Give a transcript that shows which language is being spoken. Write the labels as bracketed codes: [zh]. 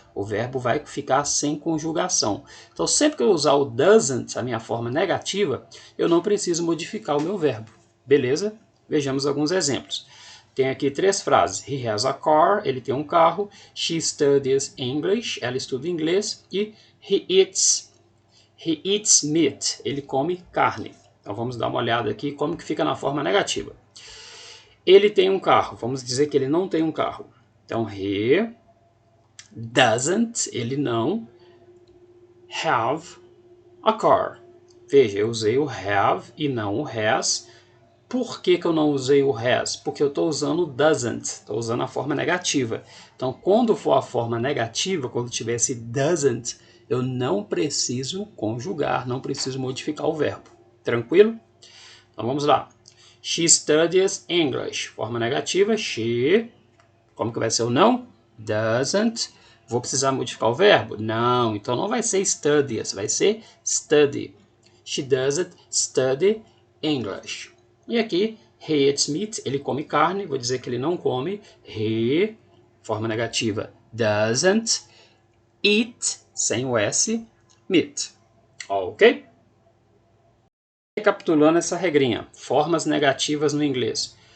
[pt] O verbo vai ficar sem conjugação. Então, sempre que eu usar o doesn't, a minha forma negativa, eu não preciso modificar o meu verbo. Beleza? Vejamos alguns exemplos. Tem aqui 3 frases. [en] He has a car, [pt] ele tem um carro. [en] She studies English, [pt] ela estuda inglês. E [en] he eats meat, [pt] ele come carne. Então vamos dar uma olhada aqui como que fica na forma negativa. Ele tem um carro, vamos dizer que ele não tem um carro. Então he doesn't, ele não have a car. Veja, eu usei o have e não o has. Por que eu não usei o has? Porque eu estou usando o doesn't, estou usando a forma negativa. Então, quando for a forma negativa, quando tiver esse doesn't, eu não preciso conjugar, não preciso modificar o verbo. Tranquilo? Então, vamos lá. [en] She studies English. [pt] Forma negativa, she. Como que vai ser o não? Doesn't. Vou precisar modificar o verbo? Não. Então, não vai ser studies, vai ser study. [en] She doesn't study English. [pt] E aqui, [en] he eats meat, [pt] ele come carne, vou dizer que ele não come. He, forma negativa, doesn't eat, sem o S, meat. Ok? Recapitulando essa regrinha, formas negativas no inglês.